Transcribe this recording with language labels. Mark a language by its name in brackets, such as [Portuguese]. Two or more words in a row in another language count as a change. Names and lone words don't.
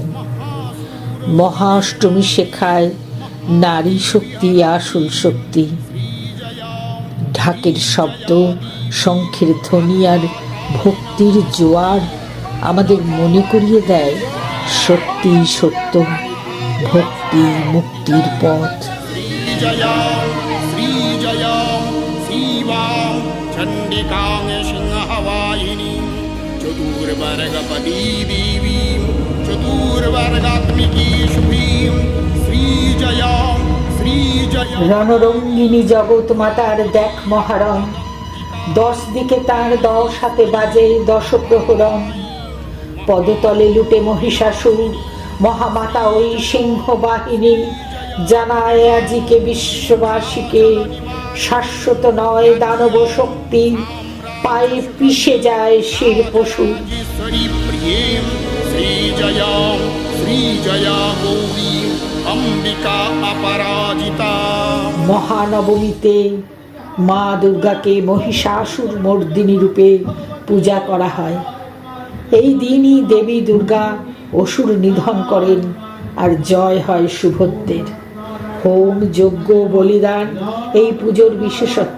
[Bangla] মহাষ্টমী শেখায় নারী শক্তি আসল শক্তি। ঢাকের শব্দ, শঙ্খের ধ্বনি আর ভক্তির জোয়ার আমাদের মনে করিয়ে দেয় সত্যি সত্য ভক্তি মুক্তির পথ। [Sanskrit] श्रीजयां श्रीवां चण्डिकां सिंहवाहिनीं चतुर्वर्गपदी देवीं चतुर्वर्गात्मिकी शुभीं श्रीजयां श्रीजयां। [Bangla] রণরঙ্গিনী জগৎ মাতার দেখ মহারণ, 10 দিকে তার 10 হাতে বাজে 10 প্রহরণ। পদতলে লুটে মহিষাসুর, মহামাতা ওই সিংহ বাহিনী জানায় আজিকে বিশ্ববাসীকে শাশ্বত নয় দানব শক্তি, পায়ে পিষে যায় শির পশু। [Sanskrit] प्रियें श्रीजयां श्रीजया गौरीं अम्बिका अपराजिता। [Bangla] মহানবমীতে মা দুর্গাকে মহিষাসুর মর্দিনী রূপে পূজা করা হয়। এই দিনই দেবী দুর্গা অসুর নিধন করেন আর জয় হয় শুভত্বের। হোম যজ্ঞ বলিদান এই পুজোর বিশেষত্ব।